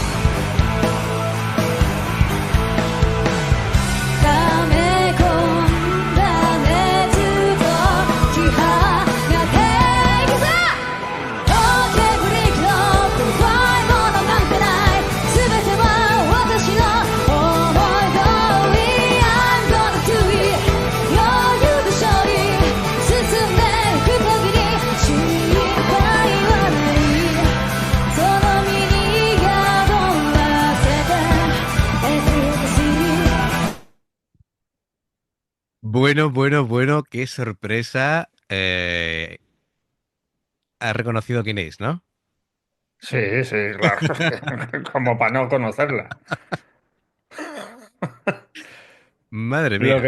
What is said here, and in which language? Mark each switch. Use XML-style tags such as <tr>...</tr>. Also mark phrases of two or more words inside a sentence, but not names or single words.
<ja>溜め込んだ熱と気泡がていくぜ OK ブレイクの怖いものなんてない全ては私の思い通り</ja> <en>I'm gonna do it</en> <ja>余裕で勝利進んでいく限り心配はないその身に宿らせて Ecstasy</ja> <es>Bueno, bueno, bueno, qué sorpresa. Has reconocido quién es, ¿no? Sí, sí, claro. Como para no conocerla. Madre mía.</es>